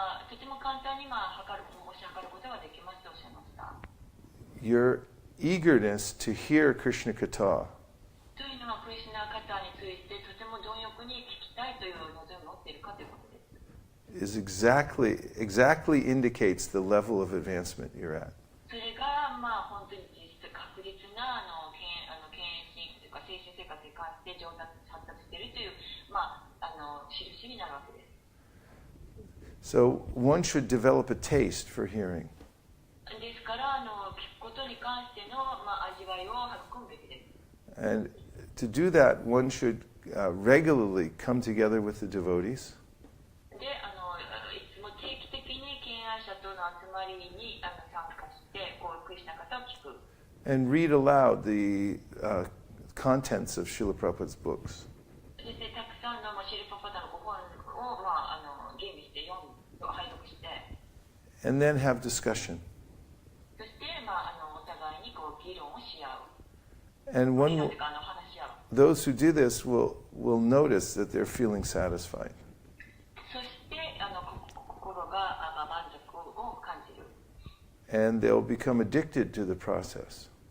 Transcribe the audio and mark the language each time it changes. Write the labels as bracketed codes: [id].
[ja] とても簡単に測ることができますとおっしゃいました。 [en] Your eagerness to hear Krishna Katha [ja] というのはクリスナ方についてとても貪欲に聞きたいという望みを持っているかということです。 [en] exactly indicates the level of advancement you're at. [ja] それが本当に確実な献身というか精神生活に関して上達発達しているという印になるわけです。 [en] So one should develop a taste for hearing. [ja] ですから聞くことに関しての味わいを育むべきです。 [en] And to do that, one should regularly come together with the devotees [ja] でいつも定期的に敬愛者との集まりに参加してクリスナ方を聞く。 [en] and read aloud the contents of Srila Prabhupada's books. [ja] そしてたくさんのシルパパダのご本を吟味して拝読して、 [en] And then have discussion. [ja] そしてお互いに議論をし合う。 [en] And [ja] 議論というか話し合う。 [en] those who do this will notice that they're feeling satisfied. [ja] そして心が満足を感じる。 [en] And they'll become addicted to the process.